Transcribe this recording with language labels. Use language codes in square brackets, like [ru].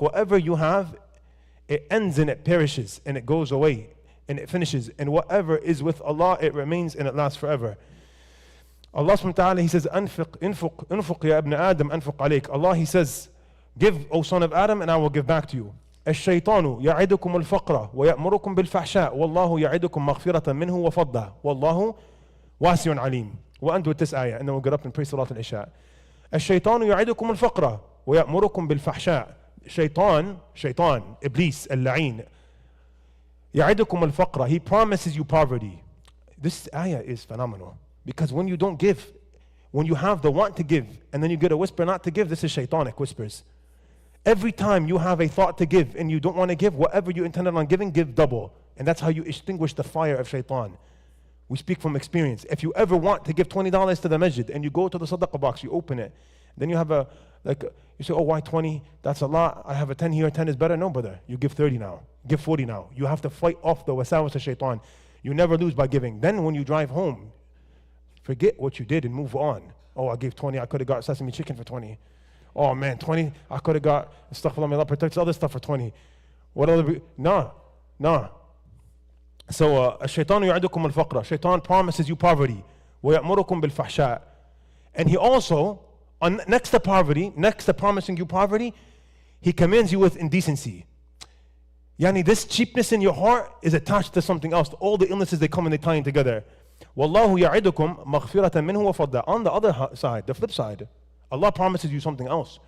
[en] Whatever you have, it ends and it perishes and it goes away and it finishes. And whatever is with Allah, it remains and it lasts forever. Allah subhanahu wa ta'ala, He says, [ar] انفق يا ابن آدم أنفق عليك. [en] Allah, He says, give, O son of Adam, and I will give back to you. [ar] الشيطان يعدكم الفقر ويأمركم بالفحشاء والله يعدكم مغفرة منه وفضله والله واسع عليم. [en] We'll end with this ayah and then we'll get up and pray Salat al-Isha. [ar] الشيطان يعدكم الفقر ويأمركم بالفحشاء. Shaitan, Iblis, اللعين, يعدكم الفقر. [en] He promises you poverty. This ayah is phenomenal. Because when you don't give, when you have the want to give, and then you get a whisper not to give, this is shaitanic whispers. Every time you have a thought to give and you don't want to give, whatever you intended on giving, give double. And that's how you extinguish the fire of shaitan. We speak from experience. If you ever want to give $20 to the masjid and you go to the sadaqah box, you open it, then you have you say, oh, why 20? That's a lot. I have a 10 here, 10 is better. No, brother. You give 30 now. Give 40 now. You have to fight off the wasawas of shaitan. You never lose by giving. Then when you drive home, forget what you did and move on. Oh, I gave 20. I could have got sesame chicken for 20. Oh man, 20. I could have got astaghfirullah, protects other stuff for 20. What other? No. [ar] So, الشيطان يعدكم الفقر. [en] Shaitan promises you poverty. [ar] ويأمركم بالفحشاء. [en] And he also, next to poverty, next to promising you poverty, he commands you with indecency. Yani, this cheapness in your heart is attached to something else. All the illnesses, they come and they tie in together. [ar] Wallahu ya'idukum maghfiratan minhu wa fadla. [en] On the other side, the flip side, Allah promises you something else.